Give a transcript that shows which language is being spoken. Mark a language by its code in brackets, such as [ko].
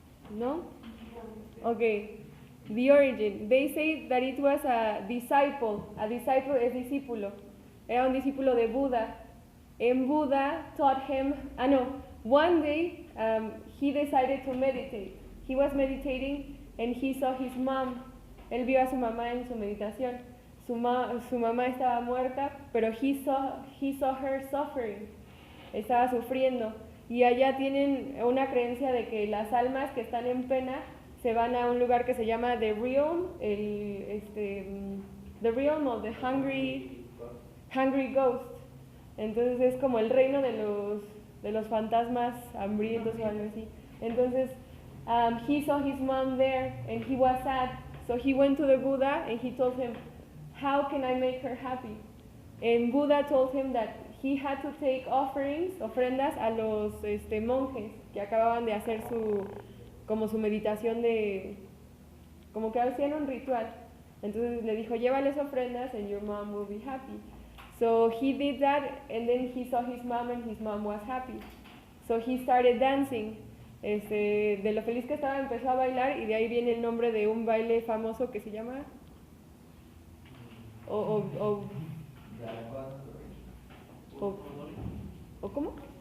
[en] No? Okay. The origin. They say that it was a disciple. A disciple [es] es discípulo. Era un discípulo de Buda. [en] And Buddha taught him, one day he decided to meditate. He was meditating and he saw his mom. [es] Él vio a su mamá en su meditación. Su mamá estaba muerta, pero [en] he saw her suffering. [es] Estaba sufriendo. Y allá tienen una creencia de que las almas que están en pena se van a un lugar que se llama The Realm, The Realm of the Hungry Ghost. Entonces es como el reino de los fantasmas hambrientos o algo así. [en] Entonces, he saw his mom there and he was sad. So he went to the Buddha and he told him, how can I make her happy? And Buddha told him that he had to take [es] ofrendas a los monjes que acababan de hacer como su meditación como que hacían un ritual. Entonces le dijo, llévales ofrendas [en] and your mom will be happy. So he did that and then he saw his mom and his mom was happy. So he started dancing. [es] De lo feliz que estaba empezó a bailar y de ahí viene el nombre de un baile famoso que se llama ¿O cómo?